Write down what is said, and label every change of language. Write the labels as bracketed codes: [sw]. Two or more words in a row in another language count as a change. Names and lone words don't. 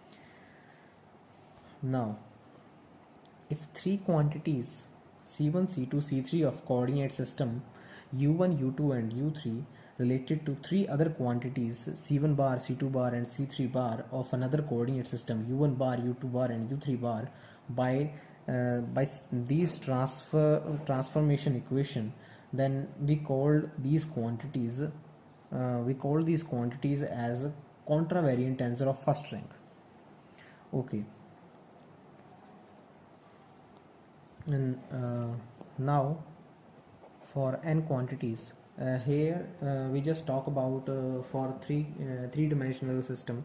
[en] Now if three quantities C1 C2 C3 of coordinate system U1 U2 and U3 related to three other quantities C1 bar C2 bar and C3 bar of another coordinate system U1 bar U2 bar and U3 bar by these transformation equation, then we called these quantities as a contravariant tensor of first rank. Okay, and now for n quantities, here we just talk about for three-dimensional system.